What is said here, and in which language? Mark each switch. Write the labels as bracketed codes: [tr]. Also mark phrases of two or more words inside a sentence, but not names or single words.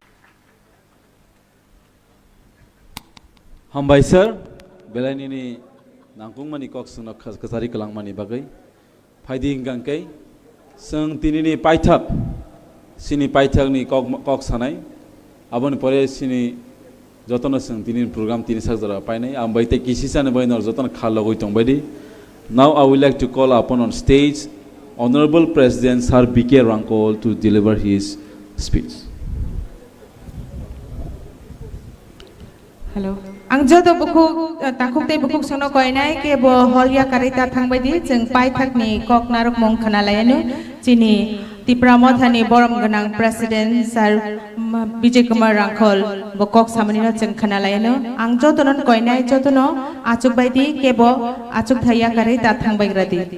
[trp] हामबाय सर बेलायनिनि नांगुंमानि कक्सनो कसारि कलांमानि बागै फायदि हिंगांकै जों दिनैनि पाइथाक सिनि पाइथाकनि कक सानाय आबोनि परे सिनि जतन जों दिनैनि प्रग्राम तिनि साजरा पाइनाय आं बायते किसिसानो बायनर जतन खाल लगै दंबायदि [en] now I would like to call upon on stage Honorable President Sir B.K. Rangkol to deliver his speech. Hello, [trp] आं जद बुखु ताखुक ते बुखुक सोनो कोइनाय के बो हलिया कारिता थांबायदि जों पाइथाकनि कक नारक मं खोनालायानो चिनि त्रिपुरा मथानि बरम गोनां [en] president sir [trp] विजय कुमार रांखल बो कक सामनिनो जों खोनालायानो आं जतनन कोइनाय जतनो आचुक बायदि के बो आचुक थाया कारिता थांबायग्रादि